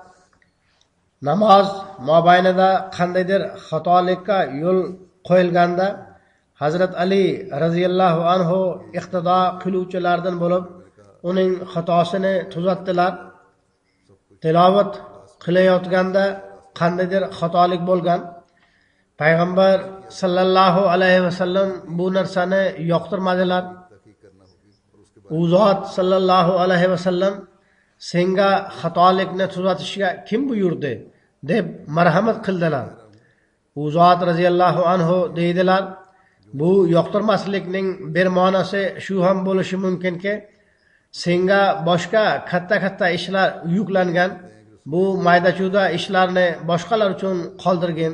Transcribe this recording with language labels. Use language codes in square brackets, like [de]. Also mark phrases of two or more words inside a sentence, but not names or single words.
[uz] Namoz mobaynida qandaydir xatolikka yo'l qo'yilganda Hazrat Ali [ar] رضي الله عنه [uz] iqtido qiluvchilardan bo'lib, uning xatosini tuzatdilar. Tilovat qilayotganda qandaydir xatolik bo'lgan. Payg'ambar [ar] صلى الله عليه وسلم [uz] bu narsani yoqtirmadilar. [ur] تحقیق کرنا ہوگی اور اس کے [uz] U zot [ar] صلى الله عليه وسلم [uz] senga xatolikni tuzatishga kim buyurdi deb marhamat qildilar. U zot [ar] رضي الله عنه [uz] deydilar: bu yoqtirmaslikning bir ma'nosi shu ham bo'lishi mumkinki, senga boshqa katta ishlar yuklangan, bu mayda-chuyda ishlarni boshqalar uchun qoldirgin.